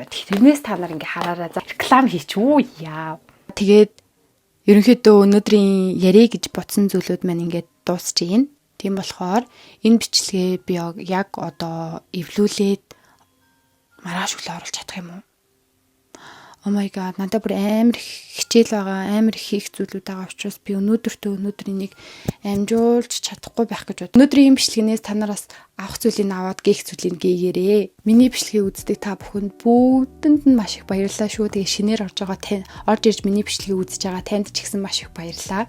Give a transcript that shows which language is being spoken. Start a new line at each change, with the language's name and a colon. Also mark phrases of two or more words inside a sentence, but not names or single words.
Mongolian: Тэрнээс та нар ингээ хараараа реклам хийчихүү яа. Тэгээд ерөнхийдөө өнөөдрийн яриа гэж ботсон зүйлүүд маань ингээд дуусчихъя. Тийм болохоор энэ бичлэгээ би яг одоо эвлүүлээд маргааш өглөө оруулж чадах юм уу?
English: Oh my god,
Mongolian: надад бүр амар хичээл байгаа, амар хийх зүйлүүд байгаа учраас би өнөөдөр энийг амжуулж чадахгүй байх гэж бод. Өнөөдрийн бичлэгнээс та нараас авах зүйлийг аваад гээх зүйлийг гээгээрээ. Миний бичлэгийг үздэг та бүхэнд бүгдэнд нь маш их баярлалаа шүү. Тэгээ шинээр орж ирж миний бичлэгийг үзэж байгаа танд ч гэсэн маш их баярлалаа.